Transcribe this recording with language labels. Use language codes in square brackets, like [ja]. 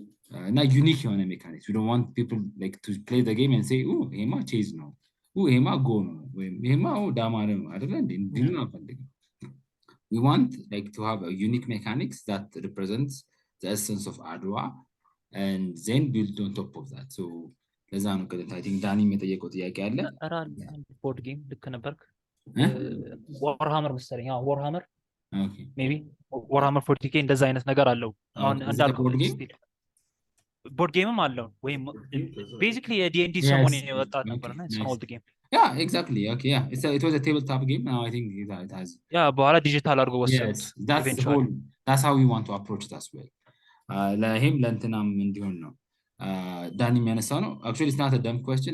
[en] Not unique on mechanics. We don't want people like to play the game and say, "Oh, Hema chase no. Oh, Hema go no. Hema oh damare no." I don't know. We want like to have a unique mechanics that represents the essence of Adwa and then build on top of that. [am] So ለዛ ነው [en] I think [am] Danny የጠየቀው ጥያቄ አለ። ቦርድ ጌም ልክ ነበርክ። ዋርሃመር መሰለኝ። ዋርሃመር ሜቢ ዋርሃመር 40K እንደዛ አይነት ነገር አለው። አሁን እንዳልኩት ቦርድ ጌምም አለው ወይም ቤዚክሊ የዲኤንዲ ሰሞን የወጣ ነበርና [en] it's an old game. Yeah, exactly. Okay, yeah. It was a tabletop game. Now I think it has. [am] Yeah, በኋላ ዲጂታል አድርጎ ወሰዱት. [en] Yes, that's how we want to approach it as well. [am] ለህም ለእንትናም እንዲሆን ነው ዳኒ የሚያነሳው ነው። [en] Actually, it's not a dumb question.